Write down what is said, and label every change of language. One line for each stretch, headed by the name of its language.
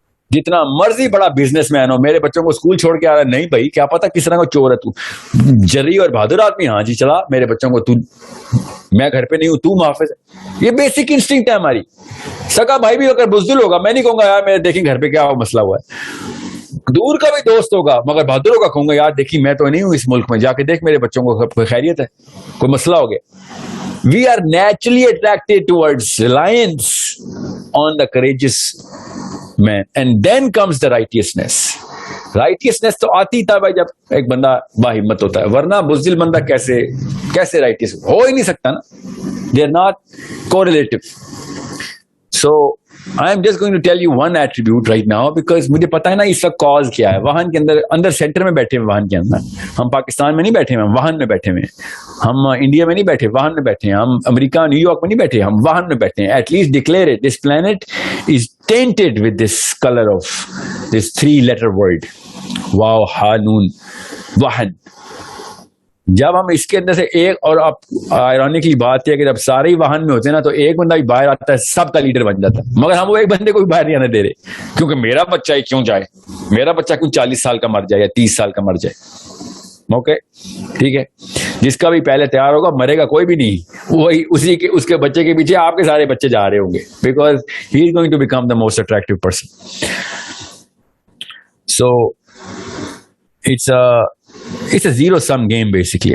Urdu: جتنا مرضی بڑا بزنس مین ہو, میرے بچوں کو اسکول چھوڑ کے آ رہا ہے, نہیں بھائی کیا پتا کس طرح کا چور ہے تو, جری اور بہادر آدمی, ہاں جی چلا میرے بچوں کو, میں گھر پہ نہیں ہوں تو محافظ ہے. یہ بیسک انسٹنکٹ ہے ہماری. سگا بھائی بھی اگر بزدل ہوگا, میں نہیں کہوں گا یار میرے دیکھیں گھر پہ کیا مسئلہ ہوا ہے. دور کا بھی دوست ہوگا مگر بہادر ہوگا, کہوں گا یار دیکھیے میں تو نہیں ہوں اس ملک میں, جا کے دیکھ میرے بچوں کو کوئی خیریت ہے, کوئی مسئلہ ہو گیا.
English: We are naturally attracted towards reliance on the courageous man, and then comes the righteousness.
Urdu: Righteousness تو آتی تھا بھائی جب ایک بندہ باہمت ہوتا ہے, ورنہ بزدل بندہ کیسے righteous ہو ہی نہیں سکتا نا.
English: They are not correlative. So I am just going to tell you one attribute right now because
Urdu: مجھے پتا ہے نا اس کا کاز کیا ہے. واہن کے اندر سینٹر میں بیٹھے ہیں, واہن کے اندر ہم پاکستان میں نہیں بیٹھے ہیں, ہم واہن میں بیٹھے ہوئے ہیں. ہم انڈیا میں نہیں بیٹھے, واہن میں بیٹھے ہیں. ہم امریکہ نیو یارک میں نہیں بیٹھے, ہم واہن میں بیٹھے ہیں.
English: At least declare it, this planet is tainted with this color of this 3-letter word.
Urdu: واو ہا نون واہن. جب ہم اس کے اندر سے ایک, اور اب آئرونکلی بات ہے کہ جب سارے ہی واہن میں ہوتے ہیں نا تو ایک بندہ بھی باہر آتا ہے, سب کا لیڈر بن جاتا ہے. مگر ہم وہ ایک بندے کو بھی باہر نہیں آنے دے رہے, کیونکہ میرا بچہ ہی کیوں جائے, میرا بچہ کیوں 40 سال کا مر جائے یا 30 سال کا مر جائے. اوکے ٹھیک ہے, جس کا بھی پہلے تیار ہوگا مرے گا کوئی بھی نہیں, وہی اس کے بچے کے پیچھے آپ کے سارے بچے جا رہے ہوں گے,
English: Because he is going to become the most attractive person. So it's a zero-sum game basically.